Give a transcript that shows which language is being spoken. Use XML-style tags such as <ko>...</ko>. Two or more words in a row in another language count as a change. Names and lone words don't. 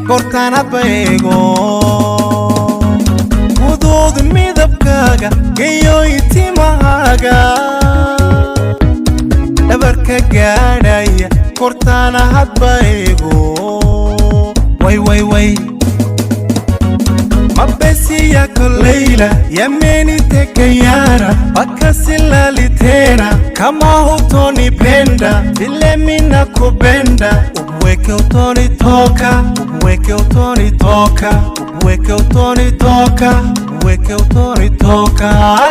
<so>goortaan hadba eego. Guduud midabkaaga, geeyoy timahaaga, dhabarka gaadhaya, goortaan hadba eego. Way, way, way.</so> <sw>Mapenzi yako Leila, yamenitekeyara, mpaka silali tena. Kama hutonipenda, vile mi nakupenda, upweke utonitoka, upweke utonitoka, upweke utonitoka, upweke utonitoka.</sw>